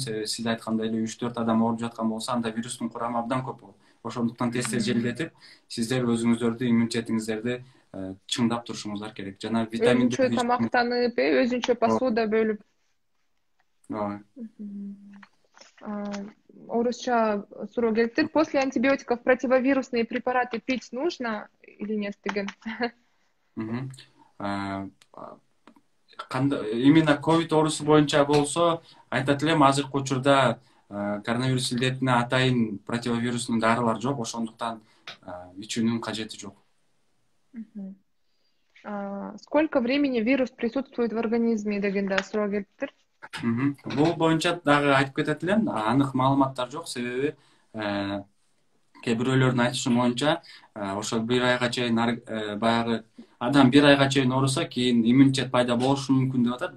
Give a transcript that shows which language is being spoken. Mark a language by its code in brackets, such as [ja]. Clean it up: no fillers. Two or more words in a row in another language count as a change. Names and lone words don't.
[ky] Себеби сиз айткандай эле 3-4 адам ооруп жаткан болсо, анда вирустун курамы абдан көп болот. Ошондуктан тез желдетип, сиздер өзүңүздөрдү, иммунитетиңиздерди чыңдап турушуңуздар керек. Жана витаминдерди өзүнчө тамактанып, өзүнчө посуда бөлүп. Ооба. Орусча суроо келиптир. [ru] После антибиотиков противовирусные препараты пить нужно или нет деген. [ky] Именно ковид оорусу боюнча болсо, айтат элем, азыркы учурда коронавирус илдетине атайын противовирусный дарылар жок, ошондуктан ичүүнүн кажети жок. [ru] Сколько времени вирус присутствует в организме деген да суроо келиптир. [ky] Бул боюнча дагы айтып кетет элем, анык маалыматтар жок, себеби кээ бирөөлөрдүн айтышы боюнча, ошол 1 айга чейин баягы адам 1 айга чейин ооруса, кийин иммунитет пайда болушу мүмкүн деп атат.